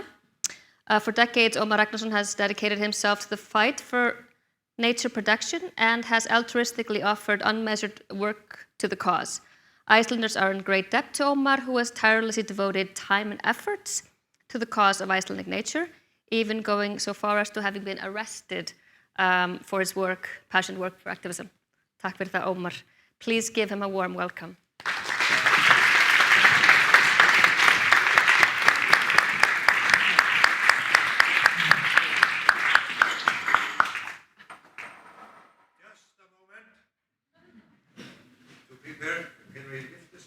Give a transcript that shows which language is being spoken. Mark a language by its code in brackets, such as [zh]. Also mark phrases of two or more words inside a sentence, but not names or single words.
[en] For decades, Ómar Ragnarsson has dedicated himself to the fight for nature protection and has altruistically offered unmeasured work to the cause. Icelanders are in great debt to Ómar, who has tirelessly devoted time and efforts to the cause of Icelandic nature, even going so far as to having been arrested for his work, passionate work for activism. [is] Takk fyrir það, Ómar. [en] Please give him a warm welcome. Just a moment. To prepare, can we lift this?